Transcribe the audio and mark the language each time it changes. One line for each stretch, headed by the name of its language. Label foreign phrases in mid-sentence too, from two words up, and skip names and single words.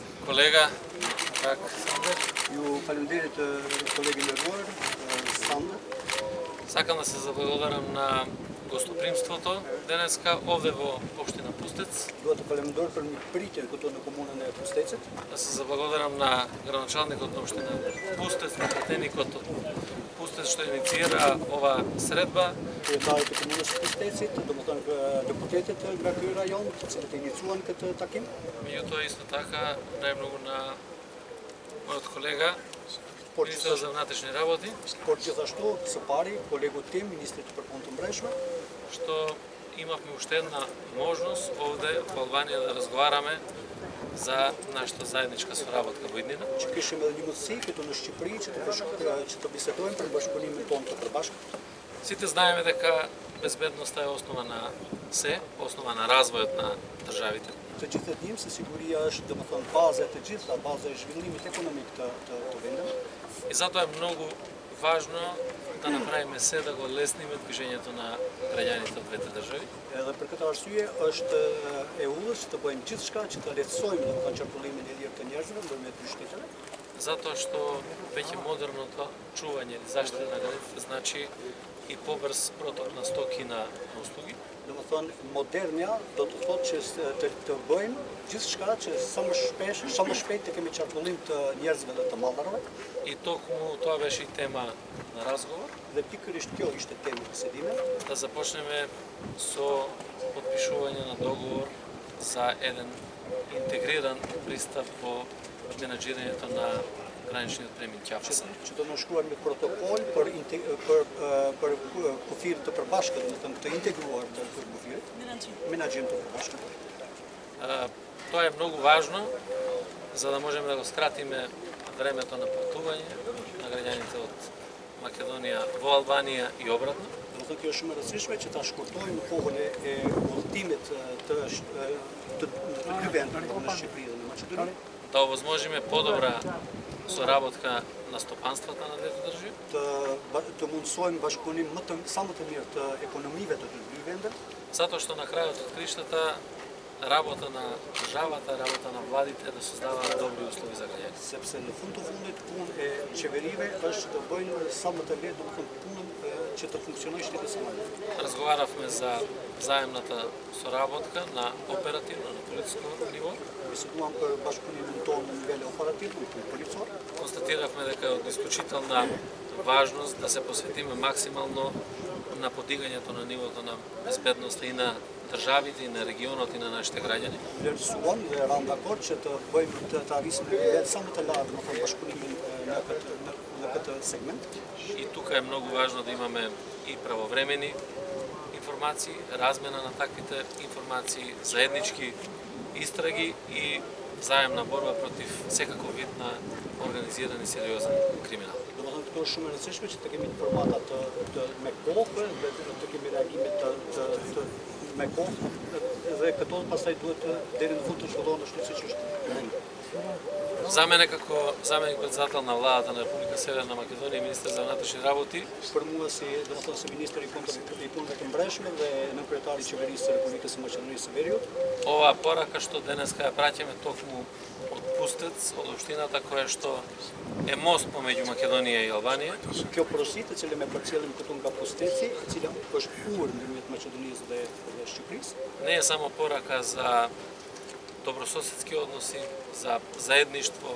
Macedonian: колега. Как Сандер?
Albanian: Ju falenderit kolegin nderuar, Сандер.
Macedonian: Сакам да се заблагодарам на гостопримството денеска овде во општина Пустец.
Albanian: Doa të falenderoj për mirëpritjen këtu në komunën e Pustecit.
Macedonian: Да се заблагодарам на градоначалникот на општина Пустец, на претеникот од Пустец што инициира ова средба.
Albanian: Kryetarit të komunës së Pustecit, domethënë deputetët nga ky rajon, të cilët iniciuan këtë takim.
Macedonian: Меѓутоа исто така најмногу на мојот колега, министер за внатрешни работи,
Albanian: Por gjithashtu së pari kolegu tim, ministrit për punë të mbrojtshme,
Macedonian: што имавме уште една можност овде во Албанија да разговараме за нашата заедничка соработка во иднина.
Albanian: që kishim edhe një mundësi këtu në Shqipëri që të bisedojmë për bashkëpunimin tonë të përbashkët.
Macedonian: Сите знаеме дека безбедноста е основа на се, основа на развојот на државите.
Albanian: Të gjithë dimë se siguria është domethënë baza e të gjitha, baza e zhvillimit ekonomik të vendeve.
Macedonian: И затоа е многу важно да направиме се да го лесниме движењето на граѓаните од двете држави.
Albanian: Edhe për këtë arsye është e udhës të bëjmë gjithçka që të lehtësojmë domethënë qarkullimin e lirë të njerëzve ndërmjet dy shteteve.
Macedonian: Затоа што веќе модерното чување или заштита на границите значи и побрз проток на стоки на услуги.
Albanian: Domethënë modernja do të thotë që të bëjmë gjithçka që sa më shpejt të kemi qarkullim të njerëzve dhe të mallarëve.
Macedonian: И токму тоа беше и тема на разговор.
Albanian: Dhe pikërisht kjo ishte tema e bisedimit.
Macedonian: Да започнеме со подпишување на договор за еден интегриран пристап во менаџирањето на граничниот премин Ќафса.
Albanian: Që do në shkruajmë protokoll për kufirin të përbashkët, domethënë të integruar të kufirit, menaxhim të përbashkët.
Macedonian: Тоа е многу важно за да можеме да го скратиме времето на патување на граѓаните од Македонија во Албанија и обратно.
Albanian: Domethënë kjo është shumë e rëndësishme që ta shkurtojmë kohën e udhëtimit të dy vendeve në Shqipëri dhe në Maqedoni.
Macedonian: Да овозможиме подобра соработка на стопанствата на двете држави.
Albanian: Të mundsojmë bashkëpunim sa më të mirë të ekonomive të dy vendeve.
Macedonian: Затоа што на крајот од криштата работа на државата, работа на владите да создаваат добри услови за граѓаните.
Albanian: Sepse në fund të fundit punë e qeverive është të bëjnë sa më të lehtë domethënë punën që të funksionojë shteti sa më lehtë.
Macedonian: Разговаравме за заемната соработка на оперативно, на полициско ниво.
Albanian: Biseduam për bashkëpunimin tonë në nivel operativ, në policor.
Macedonian: Констатиравме дека е од исклучителна важност да се посветиме максимално на подигањето на нивото на безбедност и на државите, и на регионот, и на нашите граѓани.
Albanian: Vlerësuam dhe ram dakord që të bëjmë të arrisim në nivel sa më të lartë në bashkëpunimin në këtë segment.
Macedonian: И тука е многу важно да имаме и правовремени информации, размена на таквите информации, заеднички истраги и заемна борба против секаков вид на организиран и сериозен криминал.
Albanian: Domethënë këto është shumë e rëndësishme që të kemi informata të me kohë dhe të kemi reagime të me kohë dhe këto pastaj duhet deri në fund të zhvillohen ashtu siç është.
Macedonian: За мене како заменик председател на владата на Република Северна Македонија и министер за внатрешни работи,
Albanian: Për mua si domethënë si ministri i punëve të mbrojtshme dhe nënpretari i qeverisë së Republikës së Maqedonisë së Veriut,
Macedonian: ова порака што денеска ја праќаме токму од Пустец, од општината која што е мост помеѓу Македонија и Албанија.
Albanian: kjo porosi të cilën e përcjellim këtu nga Pusteci, e cila është urë ndërmjet Maqedonisë dhe Shqipërisë,
Macedonian: Не е само порака за добрососедски односи, за заедништво,